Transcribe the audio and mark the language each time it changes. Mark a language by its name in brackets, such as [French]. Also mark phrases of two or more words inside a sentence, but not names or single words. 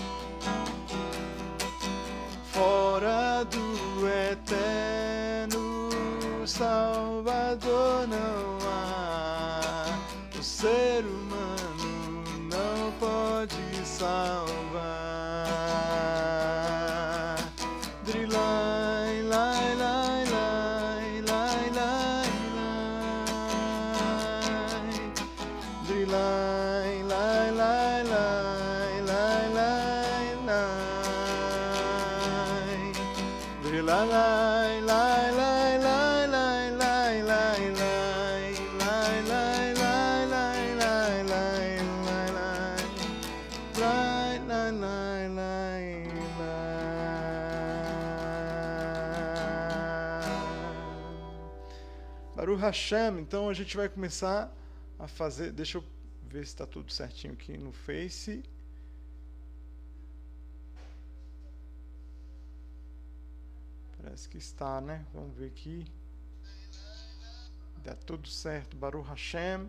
[Portuguese] Fora do eterno Salvador não há. O ser humano não pode salvar. Drilai, lai, lai, lai, lai, lai, lai. Drilai, lai, lai, lai, lai, lai, lai. Drilai, lai, lai, lai, lai, lai, lai, lai, lai. Lai, lai, lai, lai, lai, lai, lai, lai. Lai, lai, lai, lai, lai. [Hebrew] ברוך השם, [Portuguese] então a gente vai começar a fazer. Deixa eu ver se está tudo certinho aqui no Face. Parece que está, né? Vamos ver aqui. Dá tudo certo, [Hebrew] ברוך השם.